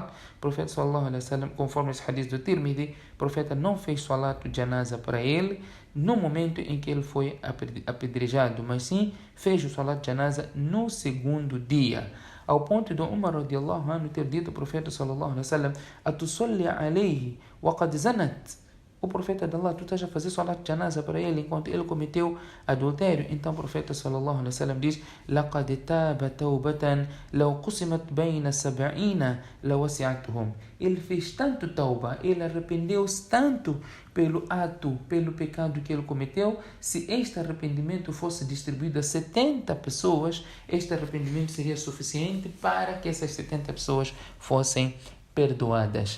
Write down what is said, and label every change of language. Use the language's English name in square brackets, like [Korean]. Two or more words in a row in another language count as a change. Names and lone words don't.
[Portuguese] O profeta [Arabic] صلى الله عليه وسلم, [Portuguese] conforme esse hadith do Tirmidhi, o profeta não fez [Arabic] صلاة جنازة [Portuguese] para ele no momento em que ele foi apedrejado, mas sim fez o [Arabic] صلاة جنازة [Portuguese] no segundo dia, ao ponto de Umar [Arabic] رضي الله عنه [Portuguese] ter dito ao profeta [Arabic] صلى الله عليه وسلم: أتصلي عليه وقد زنت? [Portuguese] O profeta de Allah, tu estás a fazer [Arabic] صلاة جنازة [Portuguese] para ele enquanto ele cometeu adultério? Então o profeta [Arabic] صلى الله عليه وسلم [Portuguese] diz: [Arabic] لقد تاب توبة لو قسمت بين سبعين لوسعتهم. [Portuguese] Ele fez tanto tauba, ele arrependeu-se tanto pelo pecado que ele cometeu. Se este arrependimento fosse distribuído a 70 pessoas, este arrependimento seria suficiente para que essas 70 pessoas fossem perdoadas.